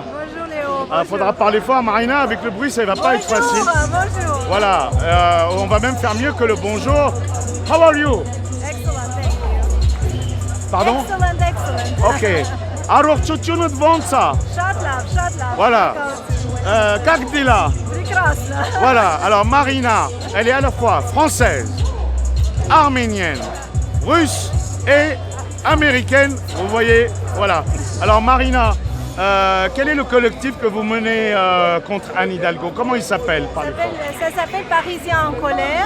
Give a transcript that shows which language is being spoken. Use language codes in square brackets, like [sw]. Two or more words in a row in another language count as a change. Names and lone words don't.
[fr] Bonjour Léo. Il faudra parler fort Marina, avec le bruit ça ne va pas être facile. Bonjour. Voilà, on va même faire mieux que le bonjour. [en] How are you? Excellent, thank you. [fr] Pardon? [en] Excellent. [fr] Ok. Alors, [ru] чуть-чуть Vonsa. [hy] Շատ լավ. [ru] Voilà. Как дела? Прекрасно. [fr] Voilà, alors Marina, elle est à la fois française, arménienne, russe et américaine. Vous voyez, voilà. Alors Marina, quel est le collectif que vous menez contre Anne Hidalgo? Comment il s'appelle? Ça s'appelle Parisiens en colère.